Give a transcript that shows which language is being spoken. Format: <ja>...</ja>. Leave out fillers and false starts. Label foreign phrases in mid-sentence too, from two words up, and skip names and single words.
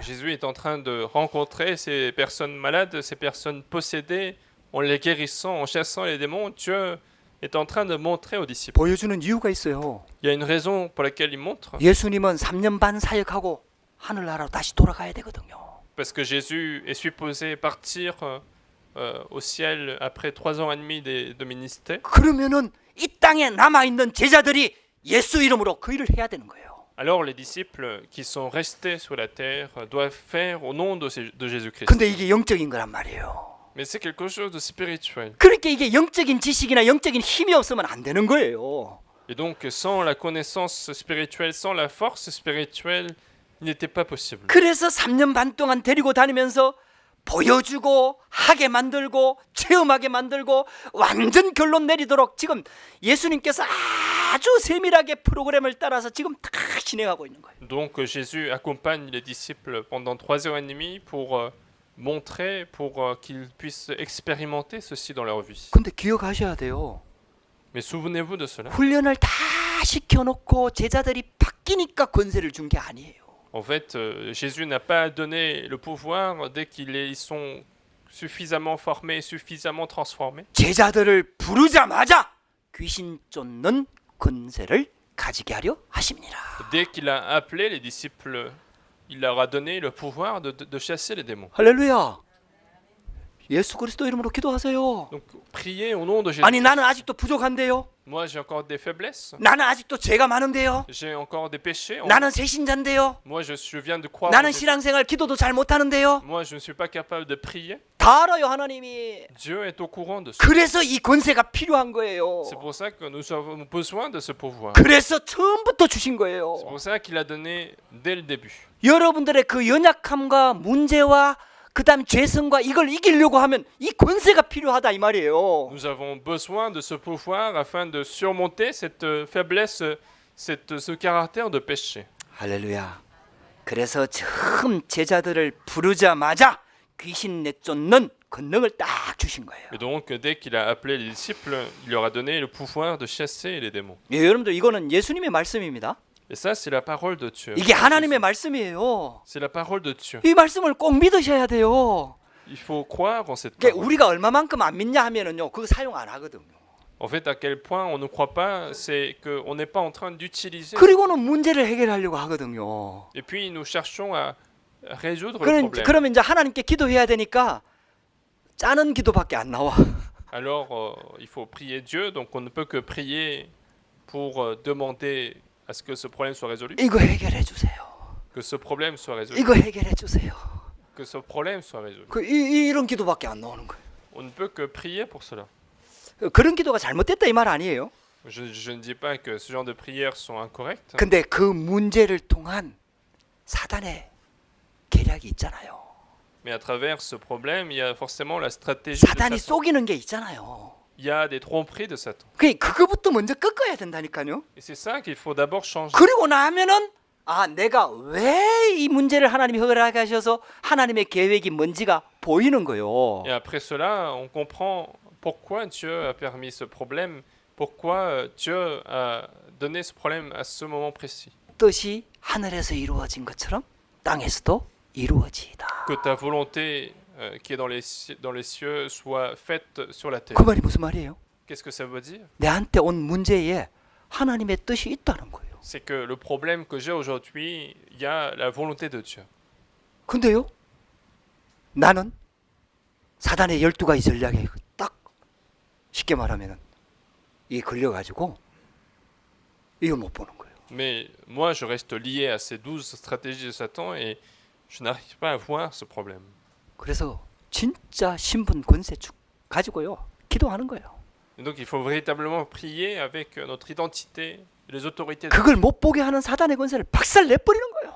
<fr>Jésus est en train de rencontrer ces personnes malades, ces personnes possédées, en les guérissant, en chassant les démons. Dieu est en train de montrer aux disciples.</fr> <ko>보여주는 이유가 있어요.</ko> <fr>Il y a une raison pour laquelle il montre.</fr> <ko>예수님은 3년 반 사역하고 하늘나라로 다시 돌아가야 되거든요.</ko> <fr>Parce que Jésus est supposé partir au ciel après 3 ans et demi de ministère.</fr> <ko>그러면은 이 땅에 남아있는 제자들이 예수 이름으로 그 일을 해야 되는 거예요.</ko> <fr>Alors les disciples qui sont restés sur la terre doivent faire au nom de Jésus-Christ.</fr> <ko>근데 이게 영적인 거란 말이에요.</ko> <fr>Mais c'est quelque chose de spirituel.</fr> <ko>그러니까 이게 영적인 지식이나 영적인 힘이 없으면 안 되는 거예요.</ko> <fr>Et donc sans la connaissance spirituelle, sans la force spirituelle, il n'était pas possible.</fr> <ko>그래서 3년 반 동안 데리고 다니면서 보여주고 하게 만들고 체험하게 만들고 완전 결론 내리도록 지금 예수님께서 아주 세밀하게 프로그램을 따라서 지금 다 진행하고 있는 거예요.</ko> <fr>Donc Jésus accompagne les disciples pendant 3 ans et demi pour montrer, pour qu'ils puissent expérimenter ceci dans leur vie.</fr> <ko>근데 기억하셔야 돼요.</ko> <fr>Mais souvenez-vous de cela.</fr> <ko>훈련을 다 시켜놓고 제자들이 바뀌니까 권세를 준 게 아니에요.</ko> <fr>En fait, Jésus n'a pas donné le pouvoir dès ils sont suffisamment formés, suffisamment transformés.</fr> <ko>제자들을 부르자마자 귀신 쫓는 권세를 가지게 하려 하십니다.</ko> <fr>Dès qu'il a appelé les disciples, il leur a donné le pouvoir de chasser les démons.</fr> <ko>할렐루야. 예수 그리스도 이름으로 기도하세요.</ko> <fr>Donc, priez au nom de Jésus.</fr> <ko>아니 나는 아직도 부족한데요.</ko> <fr>Moi, j'ai encore des faiblesses.</fr> <ko>나는 아직도 죄가 많은데요.</ko> <fr>J'ai encore des péchés.</fr> <ko>나는 새신자인데요.</ko> <fr>Moi, je viens de croire.</fr> <ko>나는 신앙생활 기도도 잘 못하는데요.</ko> <fr>Moi, je ne suis pas capable de prier.</fr> <ko>다 알아요 하나님이.</ko> <fr>Dieu est au courant de ça.</fr> <ko>그래서 이 권세가 필요한 거예요.</ko> <fr>C'est pour ça que nous avons besoin de ce pouvoir.</fr> <ko>그래서 처음부터 주신</ko> <fr>C'est</fr> <ko>거예요.</ko> <fr>pour ça qu'il a donné dès le début.</fr> <ko>여러분들의 그 연약함과 문제와 그다음 죄성과 이걸 이기려고 하면 이 권세가 필요하다 이 말이에요.</ko> <fr>Nous avons besoin de ce pouvoir afin de surmonter cette faiblesse, ce caractère de péché.</fr> <ko>할렐루야. 그래서 처음 제자들을 부르자마자 귀신 내쫓는 권능을 딱 주신 거예요.</ko> <fr>Et donc, dès qu'il a appelé les disciples, il leur a donné le pouvoir de chasser les démons.</fr> <ko>예, 여러분들 이거는 예수님의 말씀입니다.</ko> <fr>Et ça, c'est la parole de Dieu.</fr> <ko>이게 하나님의 말씀이에요.</ko> <fr>C'est la parole de Dieu.</fr> <ko>이 말씀을 꼭 믿으셔야 돼요.</ko> <fr>Il faut croire en cette</fr> <ko>그게</ko> <fr>parole.</fr> <ko>우리가 얼마만큼 안 믿냐 하면은요, 그거 사용 안 하거든요.</ko> <fr>En fait, à quel point on ne croit pas, c'est qu'on n'est pas en train d'utiliser.</fr> <ko>그리고는 문제를 해결하려고 하거든요.</ko> <fr>Et puis, nous cherchons à résoudre le problème.</fr> <ko>그러면 이제 하나님께 기도해야 되니까 짜는 기도밖에 안 나와.</ko> <fr>Alors, il faut prier Dieu, donc on ne peut que prier pour demander à ce que ce problème soit résolu.</fr> <ko>이거 해결해 주세요.</ko> <fr>Que ce problème soit résolu.</fr> <ko>이거 해결해 주세요.</ko> <fr>Que ce problème soit résolu.</fr> <ko>이런 기도밖에 안 나오는 거예요.</ko> <fr>On ne peut que prier pour cela.</fr> <ko>그런 기도가 잘못됐다 이 말 아니에요.</ko> <fr>Je ne dis pas que ce genre de prières sont incorrectes,</fr> <ko>근데 그 문제를 통한 사단의 계략이 있잖아요.</ko> <fr>mais à travers ce problème, il y a forcément la stratégie de</fr> <ko>사단이</ko> <fr>Satan.</fr> <ko>속이는 게 있잖아요.</ko> <fr>Il y a des tromperies de Satan.</fr> <ko>그거부터 먼저 꺾어야 된다니까요.</ko> <fr>Et c'est ça qu'il faut d'abord changer.</fr> <ko>그리고 나면은 내가 왜 이 문제를 하나님이 허락하게 하셔서 하나님의 계획이 뭔지가 보이는 거예요.</ko> <fr>Et après cela, on comprend pourquoi Dieu a permis ce problème, pourquoi Dieu a donné ce problème à ce moment précis.</fr> <ko>뜻이 하늘에서 이루어진 것처럼 땅에서도 이루어지이다.</ko> <fr>Que ta volonté qui est dans les cieux soit faite sur la terre.</fr> <ko>그 말이 무슨 말이에요?</ko> <fr>Qu'est-ce que ça veut dire?</fr> <ko>내한테 온 문제에 하나님의 뜻이 있다는 거예요.</ko> <fr>C'est que le problème que j'ai aujourd'hui, il y a la volonté de Dieu.</fr> <ko>근데요, 나는 사단의 12가지 전략에 딱 쉽게 말하면은 이게 걸려가지고 이거 못 보는 거예요.</ko> <fr>Mais moi, je reste lié à ces 12 stratégies de Satan et je n'arrive pas à voir ce problème.</fr> <ko>그래서 진짜 신분 권세 가지고요 기도하는 거예요.</ko> <fr>Et donc, il faut véritablement prier avec notre identité et les autorités.</fr> <ko>그걸 못 보게 하는 사단의 권세를 박살 내버리는 거예요.</ko>